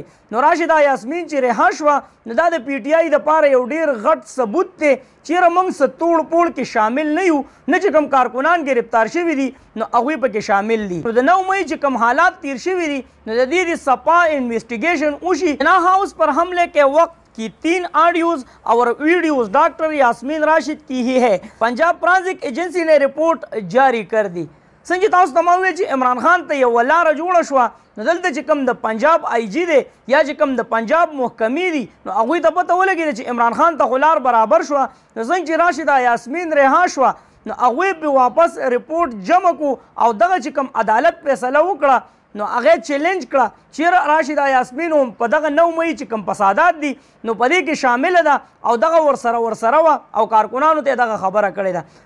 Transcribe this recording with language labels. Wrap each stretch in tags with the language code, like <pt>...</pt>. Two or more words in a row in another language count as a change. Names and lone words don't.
<ps>نو راشده یاسمین چې رها شوه نو دا د PTI دپاره یو ډېر غټ ثبوت دی چېرې موږ څه توړ پوړ کې شامل نه یو نه چې کوم کارکنان ګرفتار شوي دي نو هغوی پکې شامل دي. نو د 9 مئی چې کوم حالات تیر شوي دي نو د دې د سپا انویسټیګیشن وشي.</ps> <ur>نا هاؤس پر حملے کے وقت کی 3 آڈیوز اور ویڈیوز ڈاکٹر یاسمین راشد کی ہی ہے. پنجاب فرانزک ایجنسی نے رپورٹ جاری کر دی.</ur> <ps>څنګه تاسو ته ما وویل چې عمران خان ته یوه لاره جوړه شوه نو دلته چې کوم د پنجاب IG دی یا چې کوم د پنجاب محکمې دي نو هغوی ته پته ولګېده چې عمران خان ته خو لار برابر شوه. نو څنګه چې راشده یاسمین رها شوه نو هغوی پې واپس رپورټ جمع کو او دغه چې کوم عدالت فیصله وکړه نو هغه چیلنج کړه چیرې راشده یاسمین هم په دغه 9 مئی چې کوم فسادات دي نو په دې کې شامله ده او دغه ورسره وه او کارکنانو ته دغه خبره کړې ده.</ps>